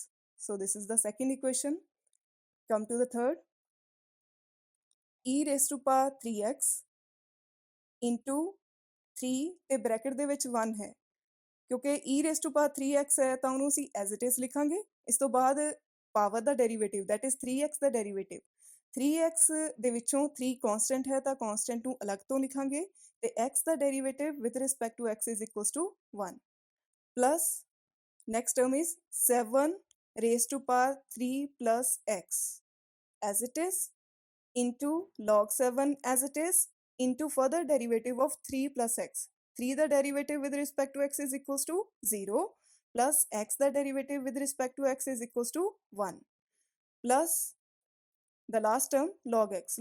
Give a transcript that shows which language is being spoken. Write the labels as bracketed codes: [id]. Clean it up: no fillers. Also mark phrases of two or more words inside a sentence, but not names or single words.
[en] So this is the second equation. Come to the third. E raised to power 3x into 3 [pa] ਤੇ ਬ੍ਰੈਕਟ ਦੇ ਵਿੱਚ 1 ਹੈ ਕਿਉਂਕਿ [en] e raised to power 3x [pa] ਹੈ ਤਾਂ ਉਹਨੂੰ ਅਸੀਂ [en] as it is ਲਿਖਾਂਗੇ. [pa] ਇਸ ਤੋਂ ਬਾਅਦ ਪਾਵਰ ਦਾ ਡੈਰੀਵੇਟਿਵ [en] that is 3x [pa] ਦਾ ਡੈਰੀਵੇਟਿਵ 3x ਦੇ ਵਿੱਚੋਂ 3 [en] constant [pa] ਹੈ ਤਾਂ [en] constant [pa] ਨੂੰ ਅਲੱਗ ਤੋਂ ਲਿਖਾਂਗੇ ਤੇ x ਦਾ ਡੈਰੀਵੇਟਿਵ [en] with respect to x is equals to 1 plus next term is 7 raised to power 3 plus x as it is into log 7 as it is into further derivative of 3 plus x. 3 the derivative with respect to x is equals to 0 plus x the derivative with respect to x is equals to 1 plus the last term log x.